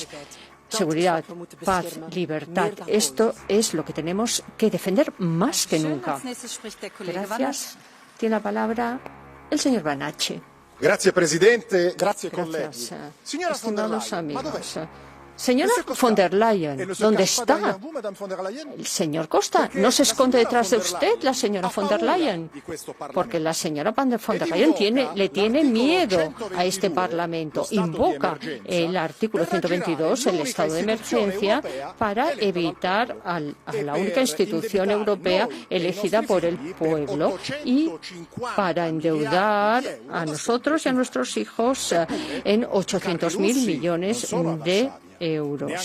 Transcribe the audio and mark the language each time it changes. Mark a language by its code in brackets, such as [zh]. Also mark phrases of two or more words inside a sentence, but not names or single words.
[es] Seguridad, paz, libertad. Esto es lo que tenemos que defender más que nunca. Gracias. Tiene la palabra el señor Banache. Gracias, presidente. Gracias, colleghi. Estimados amigos. Señora von der Leyen, ¿dónde está? El señor Costa, no se esconde detrás de usted, la señora von der Leyen, porque la señora von der Leyen le tiene miedo a este Parlamento. Invoca el artículo 122, el estado de emergencia, para evitar a la única institución europea elegida por el pueblo y para endeudar a nosotros y a nuestros hijos en 800.000 millones de euros.